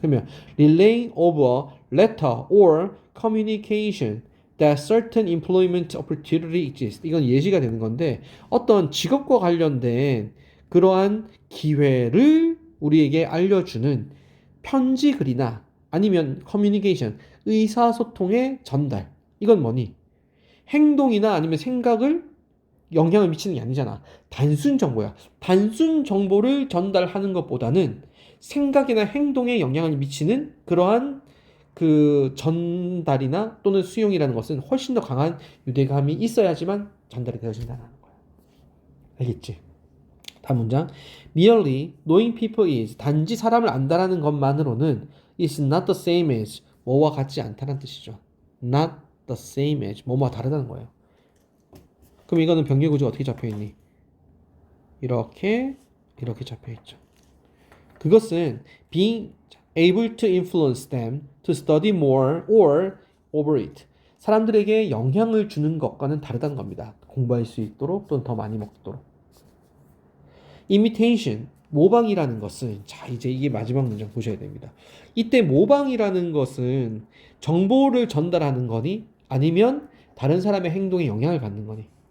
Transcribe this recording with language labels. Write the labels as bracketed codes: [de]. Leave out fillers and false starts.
[en] 그러면 relaying over letter or communication that certain employment opportunity exists. [ko] 이건 예시가 되는 건데 어떤 직업과 관련된 그러한 기회를 우리에게 알려주는 편지 글이나 아니면 커뮤니케이션 의사소통의 전달. 이건 뭐니? 행동이나 아니면 생각을 영향을 미치는 게 아니잖아. 단순 정보야. 단순 정보를 전달하는 것보다는 생각이나 행동에 영향을 미치는 그러한 그 전달이나 또는 수용이라는 것은 훨씬 더 강한 유대감이 있어야지만 전달이 되어진다는 거야. 알겠지? 다음 문장. [en] Merely knowing people is [ko] 단지 사람을 안다라는 것만으로는 [en] is not the same as [ko] 뭐와 같지 않다는 뜻이죠. [en] Not the same as [ko] 뭐와 다르다는 거예요. 그럼 이거는 병렬 구조 어떻게 잡혀 있니? 이렇게 잡혀 있죠. 그것은 [en] being able to influence them to study more or overeat. [ko] 사람들에게 영향을 주는 것과는 다르다는 겁니다. 공부할 수 있도록 또는 더 많이 먹도록. imitation, 모방이라는 것은 자 이제 이게 마지막 문장 보셔야 됩니다. 이때 모방이라는 것은 정보를 전달하는 거니 아니면 다른 사람의 행동에 영향을 받는 거니?